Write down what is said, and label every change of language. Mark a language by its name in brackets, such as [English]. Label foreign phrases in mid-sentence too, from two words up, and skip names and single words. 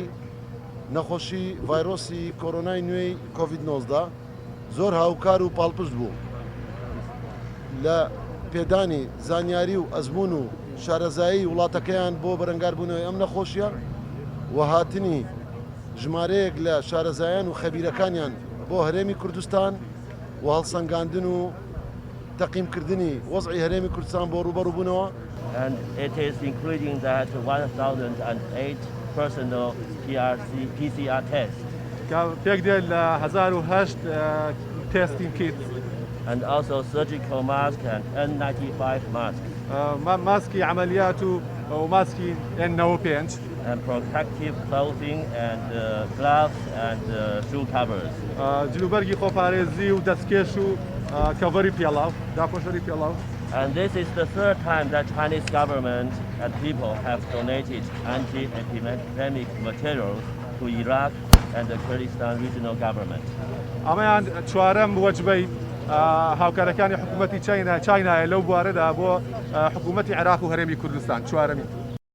[Central Kurdish] نەخۆشی ڤایرۆسی کۆرۆنای نوێی کۆڤید-19 زۆر هاوکار و پاڵپشت بوو لە پێدانی زانیاری و ئەزمون و شارەزایی وڵاتەکەیان بۆ بەرەنگاربوونەوەی ئەم نەخۆشیە و هاتنی ژمارەیەک لە شارەزایان و خەبیرەکانیان بۆ هەرێمی کوردستان و هەڵسەنگاندن و تەقییمکردنی وەزعی هەرێمی کوردستان بۆ ڕوبەڕووبوونەوە. [English] And it is including that 1,008 personal PCR tests. [Central Kurdish] پێک دێت لە 1008 تستین کیت. [English] And also surgical mask and N95 mask. [Central Kurdish] ماسکی عملیات و ماسکی N95. [English] And protective clothing and gloves and shoe covers. [Central Kurdish] جلوبەرگی خۆپارێزی و دەستکێش و کەڤەری پێڵاو، داپۆشەری پێڵاو. [English] And this is the third time that Chinese government and people have donated anti-epidemic materials to Iraq and the Kurdistan regional government. [Central Kurdish] ئەمەیان چوارەم وەجبەی هاوکارەکانی حکوومەتی چاینایە لەو بوارەدا بۆ حکوومەتی عێراق و هەرێمی کوردستان چوارەمی.